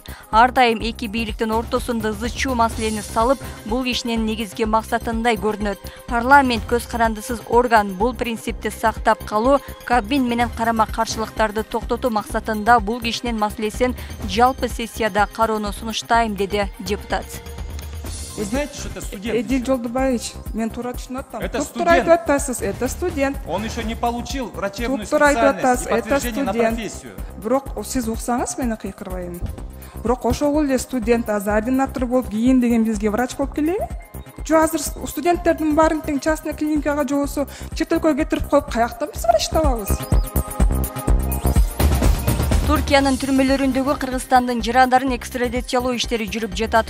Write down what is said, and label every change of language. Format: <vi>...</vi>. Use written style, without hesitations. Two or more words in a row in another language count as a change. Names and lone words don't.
<ky>Ар дайым эки бийликтин ортосунда ызы-чуу маселени салып, бул кишинин негизги максатындай көрүнөт. Парламент көз карандысыз орган, бул принципти сактап калуу, Кабмин менен карама-каршылыктарды токтотуу максатында бул кишинин маселесин жалпы сессияда кароону сунуштайм, деди депутат.</ky> <ru>Вы знаете, что это студент?</ru> <ky>Эдил Жолдубаевич, мен туура түшүнүп атам.</ky> <ru>Это студент. Это студент. Он еще не получил врачебную специальность и подтверждение на профессию.</ru> <ky>Бирок сиз уксаңыз, мени кыйкырбайм. Бирок ошол эле студент азыр ординатор болуп, кийин деген бизге врач болуп келеби? Жо азыр студенттердин баарын тең частный клиникага же болбосо чет өлкөгө кетирип коюп, каяктан биз врач табабыз? Туркиянын түрмөлөрүндөгү Кыргызстандын жырандарын экстрадициялоо иштери жүрүп жатат.</ky>